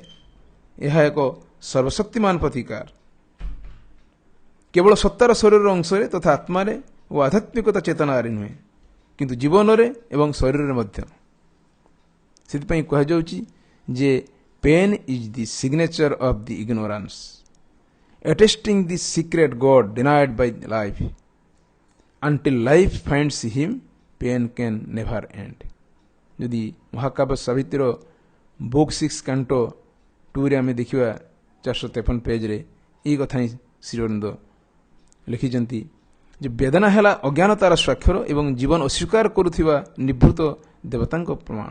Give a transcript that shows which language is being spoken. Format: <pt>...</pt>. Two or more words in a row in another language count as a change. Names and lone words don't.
<or>ଏହା ଏକ ସର୍ବଶକ୍ତିମାନ ପ୍ରତିକାର କେବଳ ସତ୍ତାର ଶରୀରର ଅଂଶରେ ତଥା ଆତ୍ମାରେ ଓ ଆଧ୍ୟାତ୍ମିକତା ଚେତନାରେ ନୁହେଁ, କିନ୍ତୁ ଜୀବନରେ ଏବଂ ଶରୀରରେ ମଧ୍ୟ। ସେଥିପାଇଁ କୁହାଯାଉଛି ଯେ</or> <en>pain is the signature of the ignorance, attesting the secret God denied by life. Until life finds him, pain can never end.</en> <or>ଯଦି ମହାକାବ୍ୟ ସାବିତ୍ରୀର ବୁକ୍ 6 କାଣ୍ଟୋ 2ରେ ଆମେ ଦେଖିବା 453 ପେଜରେ ଏହି କଥା ହିଁ ଶ୍ରୀଅରବିନ୍ଦ ଲେଖିଛନ୍ତି ଯେ ବେଦନା ହେଲା ଅଜ୍ଞାନତାର ସ୍ୱାକ୍ଷର ଏବଂ ଜୀବନ ଅସ୍ୱୀକାର କରୁଥିବା ନିଭୃତ ଦେବତାଙ୍କ ପ୍ରମାଣ।</or>